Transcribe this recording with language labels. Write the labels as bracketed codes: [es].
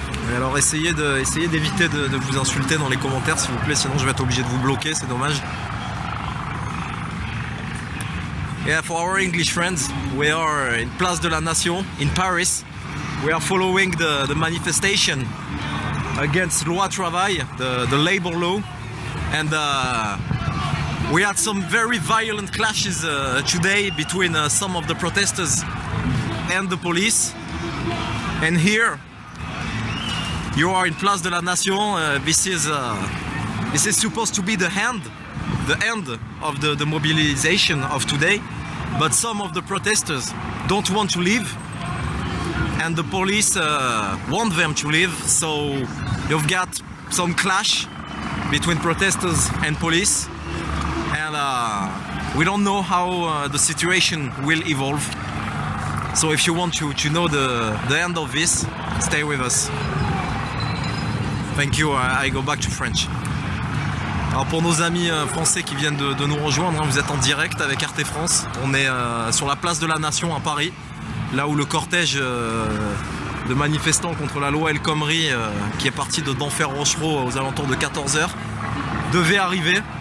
[fr] Et alors essayez d'éviter de vous insulter dans les commentaires s'il vous plaît, sinon je vais être obligé de vous bloquer, c'est dommage. [en] Yeah, for our English friends, we are in Place de la Nation in Paris. We are following the manifestation against Loi Travail, the labor law, and we had some very violent clashes today between some of the protesters and the police. And here you are in Place de la Nation. This is supposed to be the end of the mobilization of today, but some of the protesters don't want to leave, and the police want them to leave. So you've got some clash between protesters and police, and we don't know how the situation will evolve. So if you want to know the end of this, stay with us. Thank you. I go back to French. [fr] Alors pour nos amis français qui viennent de nous rejoindre, vous êtes en direct avec Arte France. On est sur la place de la Nation à Paris, là où le cortège de manifestants contre la loi El Khomri, qui est parti de d'Enfer Rochereau aux alentours de 14 h, devait arriver.